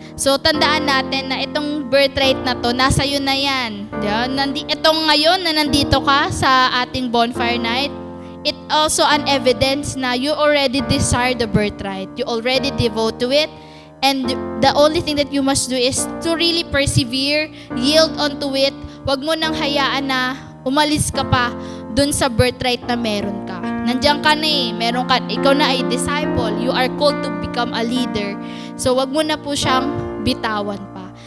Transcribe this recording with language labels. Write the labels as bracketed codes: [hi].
[tl] So, tandaan natin na itong birthright na to, nasa iyo na yan. Itong ngayon na nandito ka sa ating [en] bonfire night, it also an evidence na you already desire the birthright. You already devote to it. And the only thing that you must do is to really persevere, yield onto it. [tl] Huwag mo nang hayaan na umalis ka pa dun sa birthright na meron ka. Nandiyan ka na ikaw na ay disciple. [en] You are called to become a leader. [tl] So wag mo na po siyang bitawan pa.